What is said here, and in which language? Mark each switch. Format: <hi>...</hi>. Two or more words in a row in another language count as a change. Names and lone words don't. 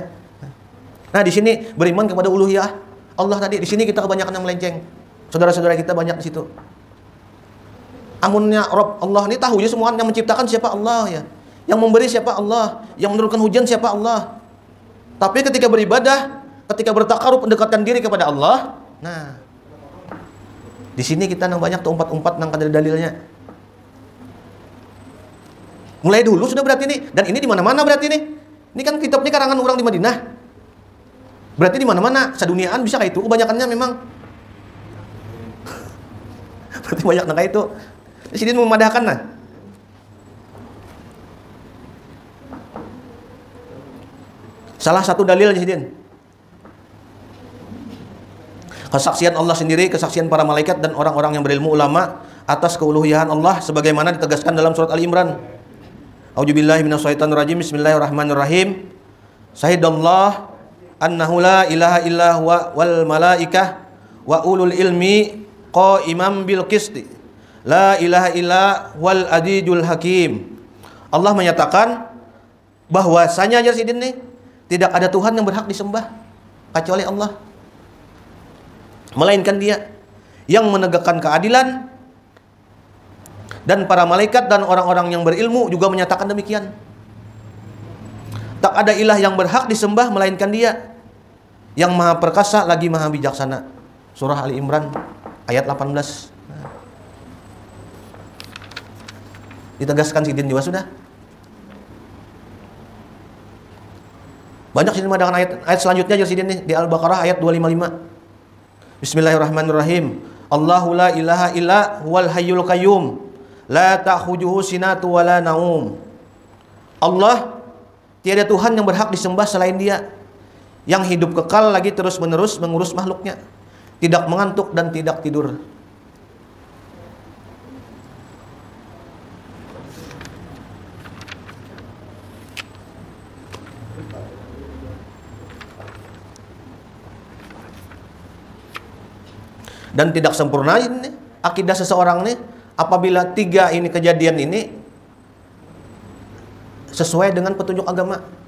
<id>Nah, di sini beriman kepada uluhiyah Allah tadi. Di sini kita kebanyakan yang melenceng. Saudara-saudara kita banyak di situ. Amunnya Rabb Allah ini tahu ya semua, yang menciptakan siapa Allah ya. Yang memberi siapa Allah, yang menurunkan hujan siapa Allah. Tapi ketika beribadah, ketika bertakarub mendekatkan diri kepada Allah,</id> <bjn>nah, di sini kita nang banyak tuh umpat-umpat nang kada dalilnya. Mulai dulu sudah berarti nih, dan ini di mana-mana berarti nih.</bjn> <id>Ini kan kitab ini karangan orang di Madinah. Berarti di mana-mana, seduniaan bisa kayak itu.</id> <bjn>Kebanyakannya memang berarti banyak nang kayak itu. Di sini memadahkan nah. Salah satu dalil di sini.</bjn> <id>Kesaksian Allah sendiri, kesaksian para malaikat dan orang-orang yang berilmu ulama atas keuluhiyahan Allah sebagaimana ditegaskan dalam surat Ali Imran.</id> <ar>أعوذ بالله من الشيطان الرجيم. بسم الله الرحمن الرحيم. شهد الله أنه لا إله إلا هو والملائكة وأولو العلم قائما بالقسط. لا إله إلا والعديل الحكيم.</ar> <id>Allah menyatakan bahwasanya</id> <bjn>aja sidin nih,</bjn> <id>tidak ada Tuhan yang berhak disembah kecuali Allah, melainkan Dia yang menegakkan keadilan. Dan para malaikat dan orang-orang yang berilmu juga menyatakan demikian. Tak ada ilah yang berhak disembah melainkan Dia, yang maha perkasa lagi maha bijaksana. Surah Ali Imran ayat 18.</id> <bjn>Ditegaskan sidin juga sudah. Banyak sidin dengan ayat selanjutnya aja sidin nih di Al-Baqarah ayat 255.</bjn> <ar>بسم الله الرحمن الرحيم. الله لا إله إلا هو الحي القيوم لا تأخذه سنة ولا نوم.</ar> <id>Allah, tiada Tuhan yang berhak disembah selain Dia, yang hidup kekal lagi terus-menerus mengurus makhluknya, tidak mengantuk dan tidak tidur. Dan tidak sempurna ini akidah seseorang nih apabila tiga ini kejadian ini sesuai dengan petunjuk agama.</id>